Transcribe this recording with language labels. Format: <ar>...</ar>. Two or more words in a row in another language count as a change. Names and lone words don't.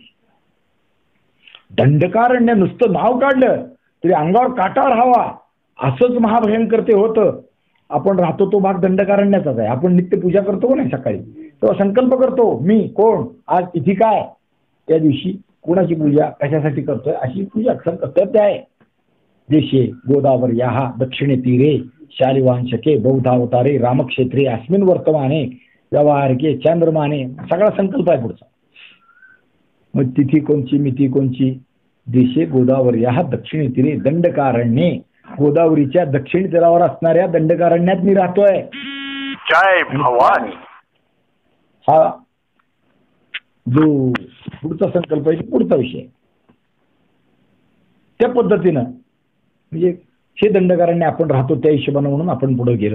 <mr>दंडकारण्य नुसतं नाव काढलं तरी अंगावर काटा राहावा असंच महाभयंकर ते होतं. आपण राहतो तो भाग दंडकारण्याचाच आहे. आपण नित्य पूजा करतो नाही सकाळी, तेव्हा संकल्प करतो मी कोण, आज तिथी काय, त्या दिवशी कोणाची पूजा कशासाठी करतोय अशी पूजा कर्तव्य आहे.</mr> <sa>देशे गोदावर्याः दक्षिणे तीरे शालिवांशके बौद्धावतारे रामक्षेत्रे अस्मिन् वर्तमाने व्यवहारिके चांद्रमाने,</sa> <mr>सगळा संकल्प आहे पुढचा. मग तिथी कोणची मिती कोणची.</mr> <sa>देशे गोदावर्याः दक्षिणे तीरे दंडकारण्ये,</sa> <mr>गोदावरीच्या दक्षिण तीरावर असणाऱ्या दंडकारण्यात मी राहतोय. जय भवानी. हा जो पुढचा संकल्प आहे पुढचा विषय. त्या पद्धतीनं म्हणजे हे दंडकारण्य आपण राहतो त्या हिशोबानं म्हणून आपण पुढे गेलो.</mr>